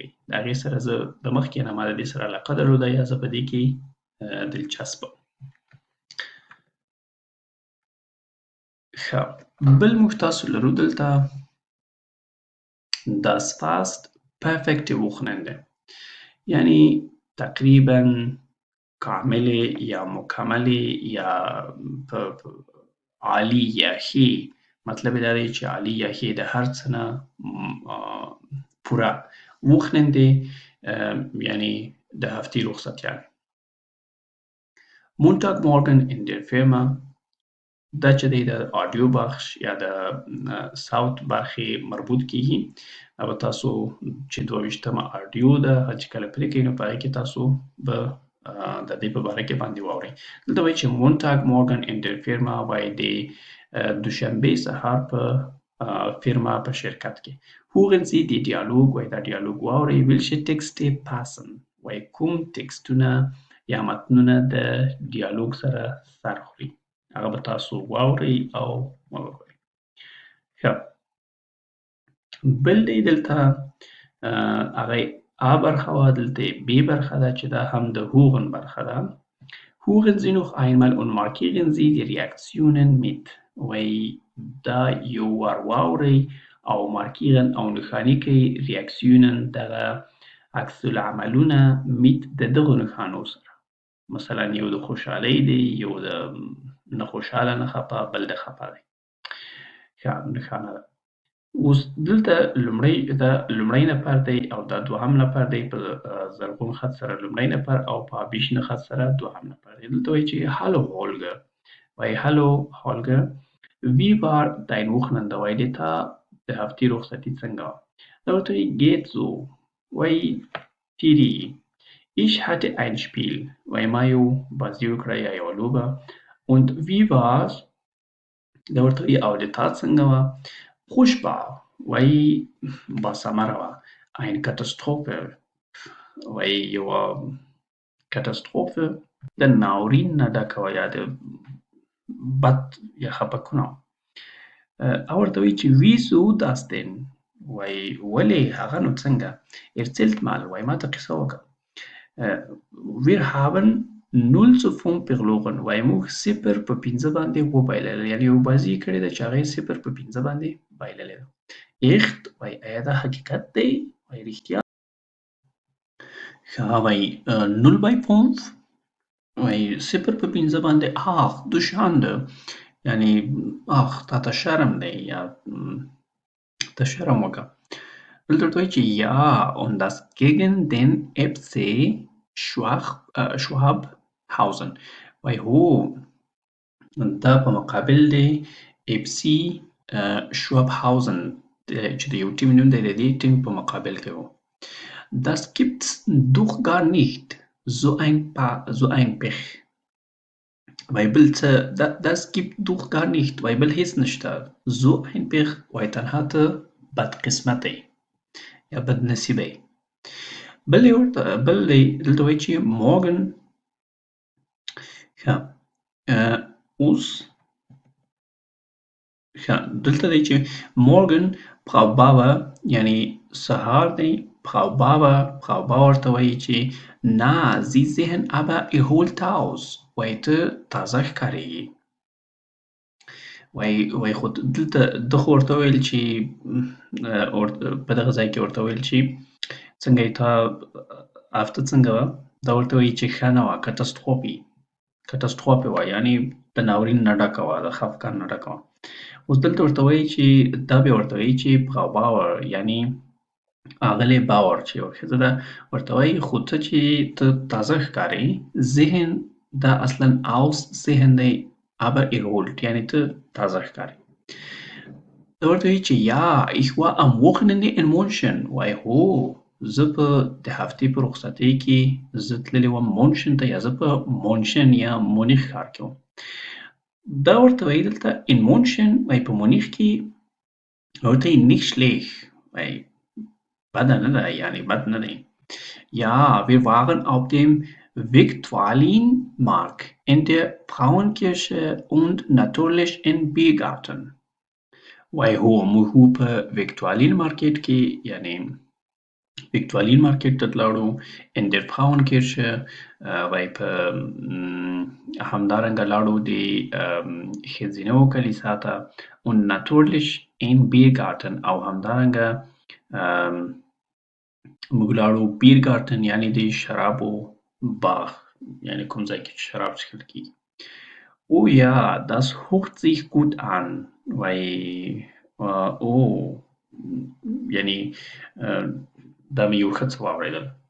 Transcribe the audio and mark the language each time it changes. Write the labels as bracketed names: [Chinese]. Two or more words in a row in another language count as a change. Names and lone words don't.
[Pashto] د هغې سره زه د مخکې نه ما د دې سره علاقه درلوده یا زه په دې کې دلچسپ وم. ښه، بل موږ تاسو لرو دلته [German] das fast perfekte Wochenende [Pashto] یعنې تقریبا کاملې یا مکملې یا عالی یا ښې، مطلب یې دا دی چې عالی یا ښې د هر څه نه پوره. Wochenende یعنې د هفتې رخصتیانې. [German] Montagmorgen in der Firma [Pashto] دا چې دی د آډیو بخش یا د صوت برخې مربوط کېږي، او تاسو چې 22مه آډیو ده هغه چې کله پرې کوئ نو په هغې کې تاسو به د دې په باره کې باندې واورئ. دلته وایي چې [German] Montagmorgen in der Firma [Pashto] وایي د دوشنبې سهار په فیرما په شرکت کې. [German] Hören Sie die Dialog [Pashto] وایي دا ډیالوګ واورئ. [German] welche Texte passen [Pashto] وایي کوم ټکسټونه یا متنونه د ډیالوګ سره سر خوري، هغه به تاسو واورئ او وګورئ. ښه، بل دی دلته هغه A برخه وه، دلته B برخه ده چې دا هم د Hören برخه ده. [German] Hören Sie noch einmal und markieren Sie die Reaktionen mit [Pashto] وایي دا یو وار واورئ او مارکیرن او نښاني کړئ ریاکسیونن دغه عکس العملونه mit د دغو نښانو سره. مثلا یو د خوشحالۍ دی، یو د نه خوشحاله نه خفه، بل د خفه دی. ښه نښانه ده. اوس دلته لومړی نفر دی او دا دوهم نفر دی، په زرغون خط سره لومړی نفر او په آبیشنه خط سره دوهم نفر دی. دلته وایي چې Hallo Holger وایي [German] Hallo Holger wie war dein Wochenende [Pashto] وایي د تا د هفتې رخصتي څنګه وه. دا ورته وایي [German] geht so [Pashto] وایي تېرېږي. [German] Ich hatte ein Spiel [Pashto] وایي ما یو بازي وکړه یا یوه لوبه. [German] und wie war's [Pashto] دا ورته وایي او د تا څنګه وه. Furchtbar وایي باثمره وه. [German] eine Katastrophe [Pashto] وایي یوه کاتاستروفه د ناورین نه ډکه وه یا د بد یا خفګونه وه. او ورته وایي چې [German] wieso das denn [Pashto] وایي ولې هغه نو څنګه. [German] erzählt mal [Pashto] وایي ما ته قصه وکړه. [German] wir haben 0-5 verloren [Pashto] وایي موږ 0 په 5 باندې وبایلله، یعنې یو بازي کړې ده چې هغه یې 0 په 5 باندې بایللې ده. echt وای آیا دا حقیقت دی وای رښتیا ښه وای 0/5 وای 0/5 باندې Duschande یعنی تاته شرم دی یا ته شرم وکړه دلته ورته وایي چې [German] ja und das gegen den FC [Pashto] Schwabhausen وای هو دا په مقابل د اف سي شوابهاوزن چې د یو ټیم نوم دی د دې ټیم په مقابل کې و [German] Das gibt's doch gar nicht so ein Pech [Pashto] وای بل څه [German] Das gibt doch gar nicht [Pashto] وای بل هیڅ نشته [German] so ein Pech [Pashto] وای تنها ته بدقسمته یا بدنصیبه بل دلته وایي چې morgen ښه اوس دلته دی چې morgen Frau Bauer یعنی سهار دی Frau Bauer ورته وایي چې [German] na Sie sehen aber erholt aus [Pashto] وایي ته تازه ښکارېږي وایي خو دلته ده خو ورته وویل چې په دغه ځای کې ورته وویل چې څنګه یې تا هفته څنګه وه دا ورته وایي چې ښه نه وه Katastrophe وه یعنی د ناورین نه ډکه وه د خفګان نه ډکه وه اوس دلته ورته وایي چې دا بیا ورته وایي چې Frau Bauer یعنی اغلې باور چې یوه ښځه ده ورته وایي خو ته چې ته تازه ښکارې ذهن دا اصلا aussehen دی [German] aber erholt [Pashto] یعنی ته تازه ښکارې دا ورته وایي چې [German] ja ich war am Wochenende in München [Pashto] وایي هو زه په د هفتې په رخصتۍ کې زه تللی وم مونشن ته یا زه په مونشن یا مونیخ ښار کې وم دا ورته وایي دلته [German] in München [Pashto] وایي په مونیخ کې ورته وایي [German] nicht schlecht [Pashto] وایي بده نه ده یعنی بد نه دی [German] Ja, wir waren auf dem Viktualienmarkt in der Frauenkirche und natürlich im Biergarten. [Pashto] وای هو موږ په ویکټوالین مارکیټ کې یعنی ویکټوالین مارکیټ ته تلاړو [German] in der Frauenkirche [Pashto] وای په همدارنګه لاړو د ښځینهو کلیسا ته [German] und natürlich im Biergarten [Pashto] او همدارنګه موږ لاړو بیرګارتن یعنی د شرابو باغ یعنی کوم ځای کې شراب څښل کېږي [German] Oh ja, das hört sich gut an [Pashto] وای یعنی دا مې یو ښه څه واورېدل